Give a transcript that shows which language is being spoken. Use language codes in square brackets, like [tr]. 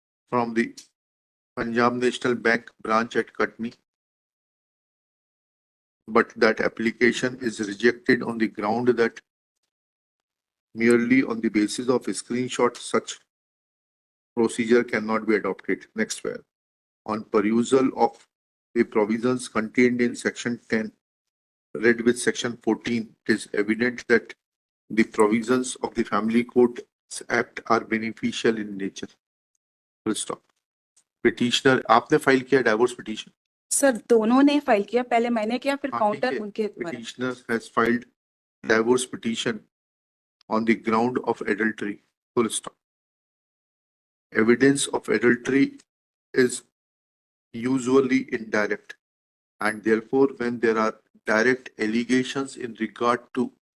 [en] from the Punjab National Bank branch at Kutni, but that application is rejected on the ground that merely on the basis of a screenshot, such procedure cannot be adopted. Next where, on perusal of the provisions contained in section 10, read with section 14, it is evident that the provisions of the Family Court Act are beneficial in nature. Full stop. [hi] Petitioner, आपने file किया divorce petition? Sir, दोनों ने file किया, पहले मैंने किया, फिर counter उनके द्वारा। [en] Petitioner has filed divorce petition on the ground of adultery. Full stop. Evidence of adultery is usually indirect, and therefore when there are direct allegations in regard to